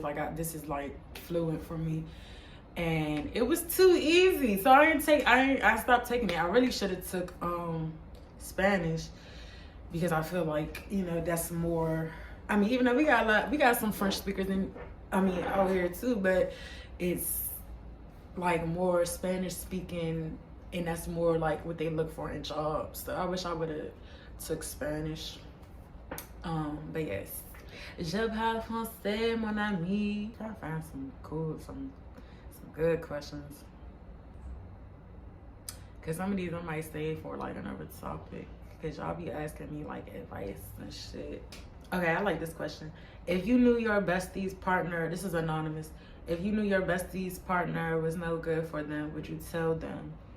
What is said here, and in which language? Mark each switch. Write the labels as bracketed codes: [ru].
[en] Like this is like fluent for me. And it was too easy, so I stopped taking it. I really should have took Spanish, because I feel like, you know, that's more. I mean, even though we got some French speakers out here too, but it's like more Spanish speaking, and that's more like what they look for in jobs. So I wish I would have took Spanish. But yes, [fr] je parle français, mon ami. [en] Try to find some good questions, cause some of these I might save for like another topic, cause y'all be asking me like advice and shit. Okay, I like this question. If you knew your bestie's partner, this is anonymous. If you knew your bestie's partner was no good for them, would you tell them?